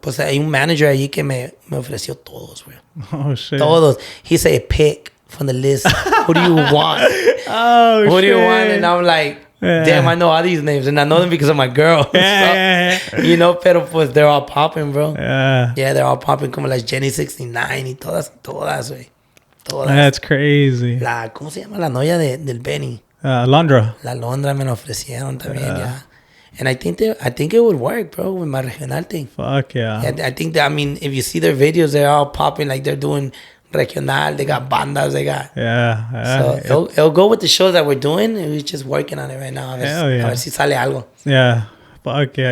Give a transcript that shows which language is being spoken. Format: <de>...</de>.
<es>Pues hay un manager allí que me ofreció todos, güey.</es> <en>Oh, shit.</en> <es>Todos.</es> <en>He said, pick from the list. Who do you want? Oh, Who do you want? And I'm like, damn, I know all these names. And I know them because of my girl. You know,</en> <es>pero pues</es> <en>they're all popping, bro. Yeah, they're all popping.</en> <es>Como las Jenny 69 y todas, güey. Todas.</es> <en>That's crazy.</en> <es>¿Cómo se llama la novia del Benny? Londra. La Londra me lo ofrecieron también, yeah.</es> <en>And I think it would work, bro, with my regional thing. Fuck yeah. I think that, I mean, if you see their videos, they're all popping like they're doing regional. They got bandas. They got. Yeah. So it'll go with the shows that we're doing. And we're just working on it right now. Hell yeah.</en> <es>A ver si sale algo.</es> <en>Yeah. Fuck yeah.</en>